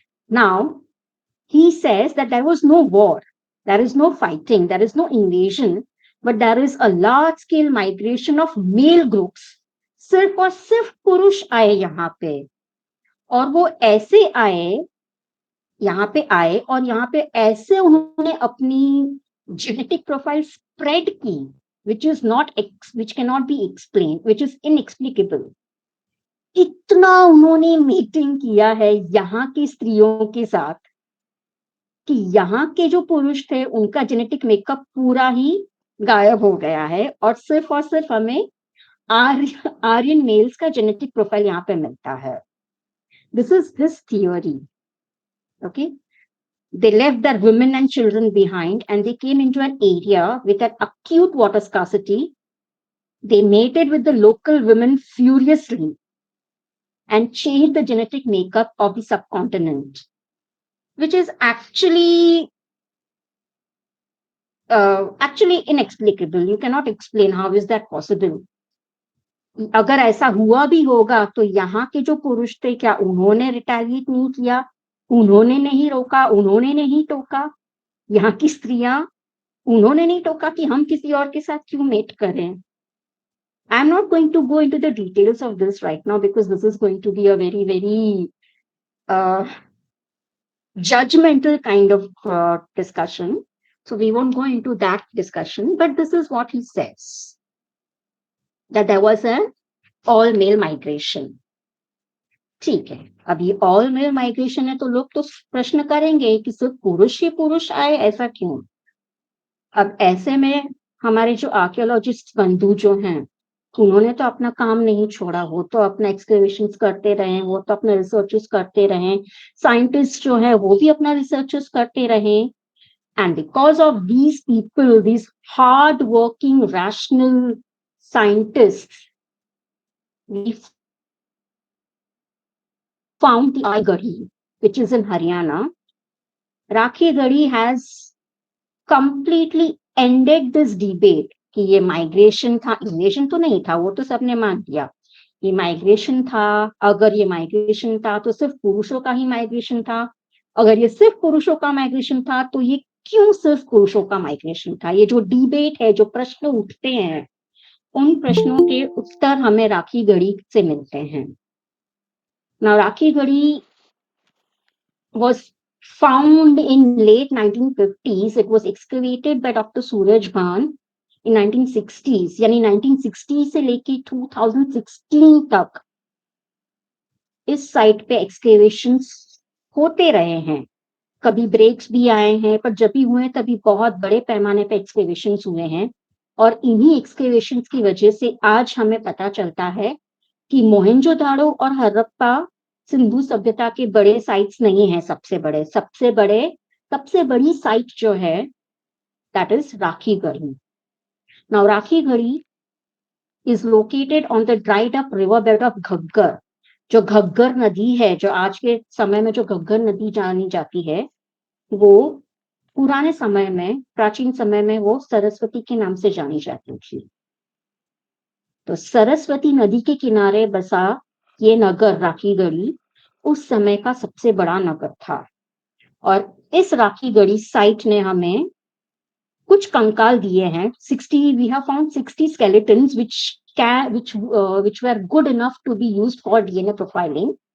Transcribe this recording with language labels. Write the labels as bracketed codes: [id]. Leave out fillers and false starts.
[en] Now, he says that there was no war, there is no fighting, there is no invasion, but there is a large scale migration of male groups. [hi] सिर्फ और सिर्फ पुरुष आए यहाँ पे, और वो ऐसे आए, यहाँ पे आए और यहाँ पे ऐसे उन्होंने अपनी जेनेटिक प्रोफाइल स्प्रेड की, [en] which cannot be explained, which is inexplicable. [hi] इतना उन्होंने मीटिंग किया है यहाँ की स्त्रियों के साथ कि यहाँ के जो पुरुष थे उनका जेनेटिक मेकअप पूरा ही गायब हो गया है, और सिर्फ हमें आर्यन मेल्स का जेनेटिक प्रोफाइल यहाँ पे मिलता है। [en] This is his theory. Okay, they left their women and children behind and they came into an area with an acute water scarcity. They mated with the local women furiously and changed the genetic makeup of the subcontinent, which is actually inexplicable. You cannot explain how is that possible. [hi] अगर ऐसा हुआ भी होगा तो यहाँ के जो पुरुष थे, क्या उन्होंने रिटेलिएट नहीं किया? उन्होंने नहीं रोका, उन्होंने नहीं टोका? यहाँ की स्त्रियां, उन्होंने नहीं टोका कि हम किसी और के साथ क्यों मेट करें? [en] I'm not going to go into the details of this right now because this is going to be a very, very judgmental kind of discussion. So we won't go into that discussion, but this is what he says, that there was an all male migration. [hi] ठीक है, अब ये all mail migration है तो लोग तो प्रश्न करेंगे कि सिर्फ पुरुष ही पुरुष आए, ऐसा क्यों? अब ऐसे में हमारे जो आर्कियोलॉजिस्ट बंधु जो हैं, उन्होंने तो अपना काम नहीं छोड़ा, वो तो अपना एक्सकवेशंस करते रहे, वो तो अपना रिसर्चेस करते रहे, साइंटिस्ट जो है वो भी अपना रिसर्चेस करते रहे। [en] And because of these people, these hard working rational scientist, we found the Rakhi, which is in Haryana. Rakhi Gadi has completely ended this debate [hi] कि ये माइग्रेशन था, इन्वेजन तो नहीं था, वो तो सबने मान लिया। ये माइग्रेशन था, अगर ये माइग्रेशन था तो सिर्फ पुरुषों का ही माइग्रेशन था, अगर ये सिर्फ पुरुषों का माइग्रेशन था तो ये क्यों सिर्फ पुरुषों का माइग्रेशन था? ये जो डिबेट है, जो प्रश्न उठते हैं, उन प्रश्नों के उत्तर हमें राखी गढ़ी से मिलते हैं। [en] Now, Rakhi Gadi was found in late 1950s. It was excavated by Dr. [hi] Suraj Bhan in 1960s, यानी 1960 से लेके 2016 तक इस साइट पे एक्सकेवेशंस होते रहे हैं। कभी ब्रेक्स भी आए हैं, पर जब भी हुए तभी बहुत बड़े पैमाने पे एक्सकेवेशंस हुए हैं, और इन्हीं एक्सकेवेशंस की वजह से आज हमें पता चलता है कि मोहनजोदाड़ो और हड़प्पा सिंधु सभ्यता के बड़े साइट्स नहीं है। सबसे बड़ी साइट जो है, [en] that is [hi] Rakhi Garhi. [en] Now Rakhi Garhi is located on the dried up riverbed of Ghaggar. [hi] जो घग्गर नदी है, जो आज के समय में जो घग्गर नदी जानी जाती है, वो पुराने समय में, प्राचीन समय में वो सरस्वती के नाम से जानी जाती थी। तो सरस्वती नदी के किनारे बसा ये नगर राखी गढ़ी उस समय का सबसे बड़ा नगर था, और इस राखी गढ़ी साइट ने हमें कुछ कंकाल दिए हैं। [en] 60 we have found 60 skeletons which were good enough to be used for DNA profiling.